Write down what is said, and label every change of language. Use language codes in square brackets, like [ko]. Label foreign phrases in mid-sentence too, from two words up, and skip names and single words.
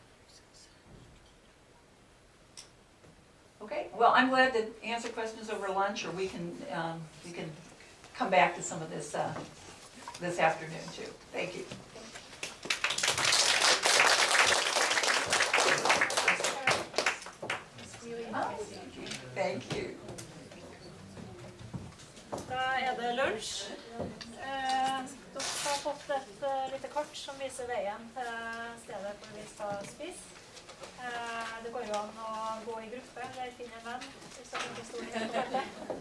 [en] Okay, well, I'm glad to answer questions over lunch, or we can come back to some of this this afternoon too. Thank you. Thank you. [no] Da det lunsj. Dere har fått et lite kart som viser veien til stedet hvor vi skal spise. Det går jo an å gå i gruppe eller finne en venn hvis dere ikke står i hele kartet.